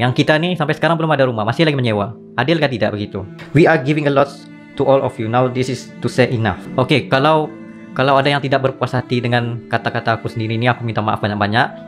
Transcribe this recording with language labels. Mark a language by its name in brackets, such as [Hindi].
[Malay] Yang kita ni sampai sekarang belum ada rumah, masih lagi menyewa. Adil ke tidak begitu? [English] We are giving a lot to all of you. Now this is to say enough. [Malay] Okay, kalau ada yang tidak berpuas hati dengan kata-kata aku sendiri ni, aku minta maaf banyak-banyak.